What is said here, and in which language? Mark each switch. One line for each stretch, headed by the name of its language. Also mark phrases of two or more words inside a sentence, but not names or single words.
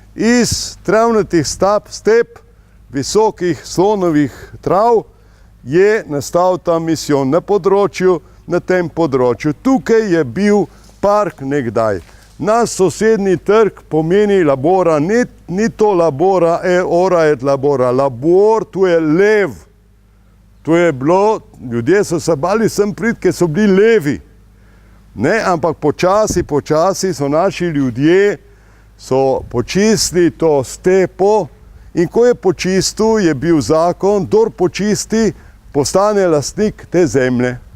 Slovenian: Iz travnatih step, visokih slonovih trav, je nastal ta misijon na tem področju. Tukaj je bil park nekdaj. Naš sosednji trg pomeni labora, ni to labora,
Latin: ora et labora.
Slovenian: Labor, tu je lev. Tu je bilo, ljudje so se bali sem priti, ker so bili levi. Ne, ampak počasi so naši ljudje počistili to stepo in ko je počistil, je bil zakon, kdor počisti, postane lastnik te zemlje.